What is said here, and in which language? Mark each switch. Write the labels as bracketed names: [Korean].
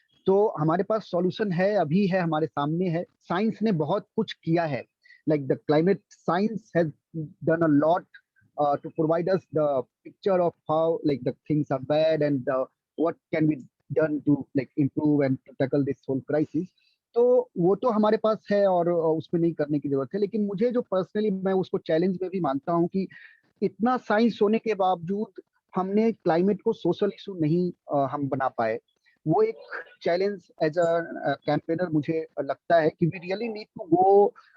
[Hindi] तो हमारे पास सॉल्यूशन है, अभी है, हमारे सामने है. साइंस ने बहुत कुछ किया है. [English] Like the climate science has done a lot to provide us the picture of how like the things are bad and what can be done to like improve and to tackle this whole crisis. [Hindi] तो वो तो हमारे पास है और उसमें नहीं करने की जरूरत है. लेकिन मुझे जो पर्सनली, मैं उसको चैलेंज में भी मानता हूँ कि इतना साइंस होने के बावजूद हमने क्लाइमेट को सोशल इशू नहीं हम बना पाए. वो एक चैलेंज एज अ कैंपेनर मुझे लगता है कि [English] We really need to go.